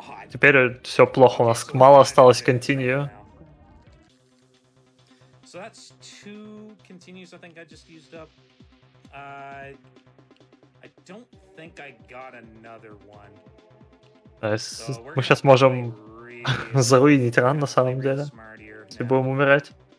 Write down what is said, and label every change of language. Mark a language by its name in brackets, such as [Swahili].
[Russian] Теперь все плохо, у нас мало осталось континью. [English] So that's 2 continues I think I just used up. I don't think I got another one. [Russian] Мы сейчас можем заруинить ран на самом деле, если будем умирать.